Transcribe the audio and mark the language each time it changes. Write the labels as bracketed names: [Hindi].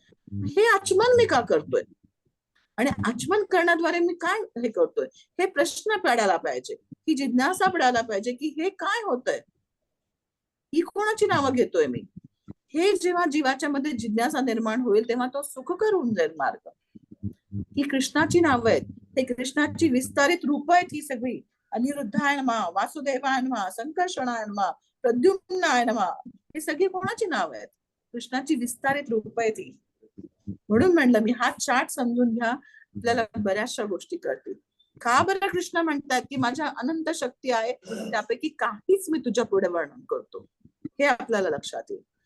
[Marathi] हे आचमन मी का करतोय आणि आचमन करण्याद्वारे मी काय हे करतोय हे प्रश्न पडायला पाहिजे. ही जिज्ञासा पडायला पाहिजे की हे काय होतंय, ही कोणाची नावं घेतोय मी. हे जेव्हा जीवाच्या मध्ये जिज्ञासा निर्माण होईल तेव्हा तो सुखकर होऊन जाईल मार्ग. ही कृष्णाची नावं आहेत. हे कृष्णाची विस्तारित रूप आहेत ही सगळी. [Sanskrit] अनिरुद्धाय नमः, वासुदेवाय नमः, संकर्षणाय नमः, प्रद्युम्नाय नमः. [Marathi] हे सगळी कोणाची नावं आहेत? कृष्णाची विस्तारित रूप आहेत ही. म्हणून म्हणलं मी हा चार्ट समजून घ्या, आपल्याला बऱ्याचशा गोष्टी कळतील. का बरं कृष्ण म्हणतात की माझ्या अनंत शक्ती आहे त्यापैकी काहीच मी तुझ्या पुढे वर्णन करतो, हे आपल्याला लक्षात येईल.